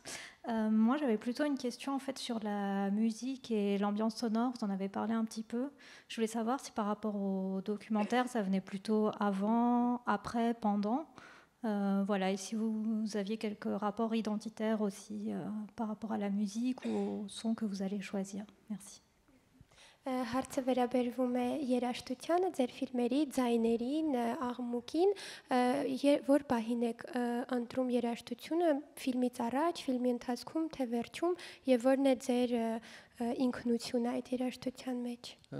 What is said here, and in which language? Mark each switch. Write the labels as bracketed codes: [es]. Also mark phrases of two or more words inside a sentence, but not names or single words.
[fr] Moi, j'avais plutôt une question en fait sur la musique et l'ambiance sonore. Vous en avez parlé un petit peu. Je voulais savoir si par rapport au documentaire, ça venait plutôt avant, après, pendant. Voilà, et si vous aviez quelques rapports identitaires aussi par rapport à la musique ou au son que vous allez choisir. Merci. [hy] Հարցը վերաբերվում է երաժշտությանը, ձեր ֆիլմերի, ձայներին, աղմուկին, որ պահին եք ընտրում երաժշտությունը ֆիլմից առաջ, ֆիլմի ընթացքում, թե վերջում, եւ որն է ձեր ինքնությունը այդ երաժշտության մեջ։